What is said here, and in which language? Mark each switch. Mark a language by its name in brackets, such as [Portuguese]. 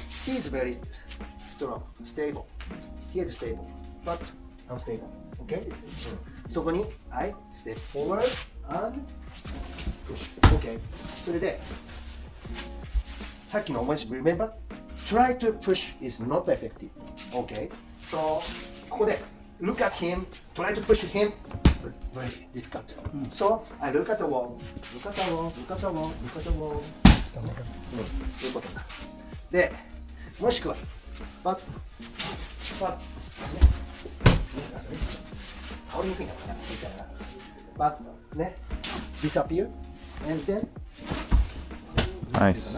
[English] He is very strong, stable. He is stable, but unstable. Okay? [Japanese] そこに [English] I step forward and push. Okay? [Japanese] それでさっきの思い出 [English] remember? Try to push is not effective. Okay? So [Japanese] ここで [English] look at him, try to push him, very difficult. So I look at the wall, look at the wall, look at the wall, look at the wall. [Japanese] そういうことだ。で、もしくはパッパッね、倒れにくいのかな、そういったらパッね、 [English] disappear and then [Japanese] はい。